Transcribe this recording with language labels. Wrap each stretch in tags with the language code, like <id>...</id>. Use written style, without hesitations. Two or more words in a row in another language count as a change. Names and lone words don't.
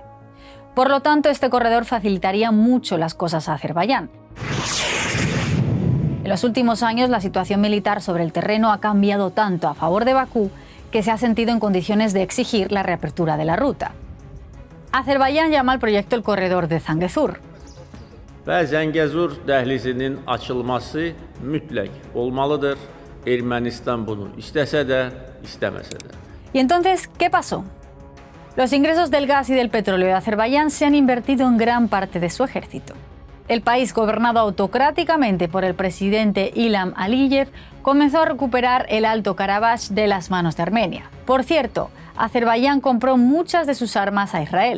<es>Por lo tanto, este corredor facilitaría mucho las cosas a Azerbaiyán. En los últimos años, la situación militar sobre el terreno ha cambiado tanto a favor de Bakú que se ha sentido en condiciones de exigir la reapertura de la ruta. Azerbaiyán llama al proyecto el corredor de Zangezur.</es> <az>Və Zəngəzur dəhlizinin açılması mütləq olmalıdır. Ermənistan bunu istəsə də, istəməsə də.</az> <es>¿Y entonces qué pasó? Los ingresos del gas y del petróleo de Azerbaiyán se han invertido en gran parte de su ejército. El país, gobernado autocráticamente por el presidente Ilham Aliyev, comenzó a recuperar el Alto Karabaj de las manos de Armenia. Por cierto, Azerbaiyán compró muchas de sus armas a Israel.</es>